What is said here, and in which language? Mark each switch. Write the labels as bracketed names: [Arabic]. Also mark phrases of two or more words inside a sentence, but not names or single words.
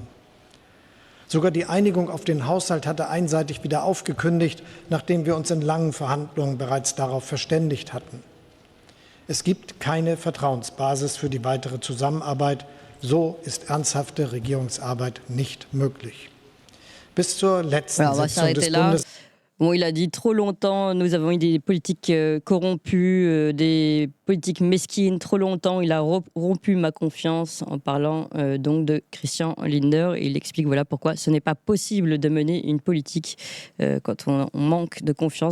[German] Sogar die Einigung auf den Haushalt hat er einseitig wieder aufgekündigt, nachdem wir uns in langen Verhandlungen bereits darauf verständigt hatten. Es gibt keine Vertrauensbasis für die weitere Zusammenarbeit. So ist ernsthafte Regierungsarbeit nicht möglich. Bis zur letzten Sitzung des Bundes. [French] Bon, il a dit trop longtemps, nous avons eu des politiques corrompues, des politiques mesquines. Trop longtemps, il a rompu ma confiance en parlant donc de Christian Lindner. Et il explique voilà pourquoi ce n'est pas possible de mener une politique quand on manque de confiance.